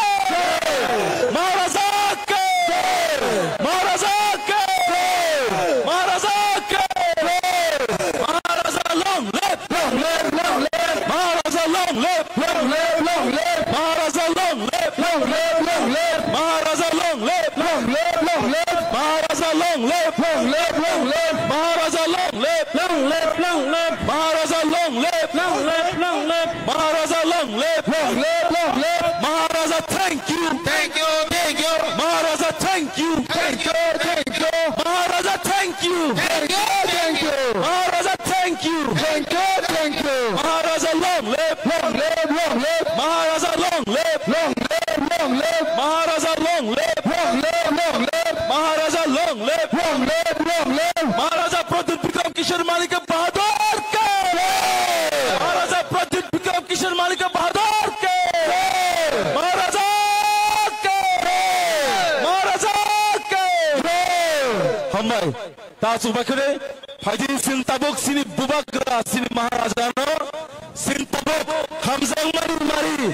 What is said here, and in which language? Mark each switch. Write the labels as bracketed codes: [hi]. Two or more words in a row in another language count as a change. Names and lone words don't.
[en] Maharaja ke. Maharaja long live. Maharaja long live. Maharaja long live. Maharaja long live. Maharaja long live. Maharaja long live. Maharaja long live. Maharaja long live. Maharaja, thank you. Thank you, thank you. Maharaja, thank you. Thank you, thank you. Maharaja, thank you. Thank you, thank you. Maharaja, thank you. Thank you, thank you. Maharaja, long live. Long live, long live. Maharaja, long live. Long live, long live. Maharaja, long live. Long live, long live. Maharaja, long live. Long live, long live. Maharaja Pradyut Vikram Kishore Malik Bahadur ke. Maharaja Pradyut Vikram Kishore Malik Bahadur ke. Maharaja ke. Maharaja ke. [trp] Hamai tasu bakre Haji Sintabok sini Bubagra sini Maharaja no Sintabok Hamzang mari